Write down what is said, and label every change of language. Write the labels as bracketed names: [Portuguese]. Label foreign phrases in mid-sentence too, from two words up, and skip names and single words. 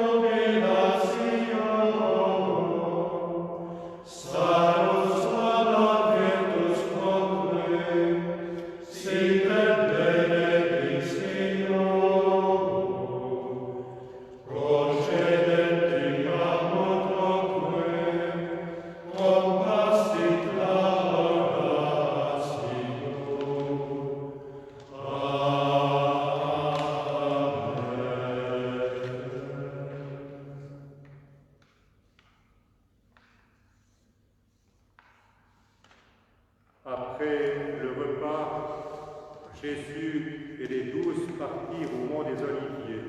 [Latin] jubilatio, salus honor virtus quoque, sit et benedictio, procedenti amor quoque, compassit la oratio. [French] Après le repas, Jésus et les 12 partirent au mont des Oliviers.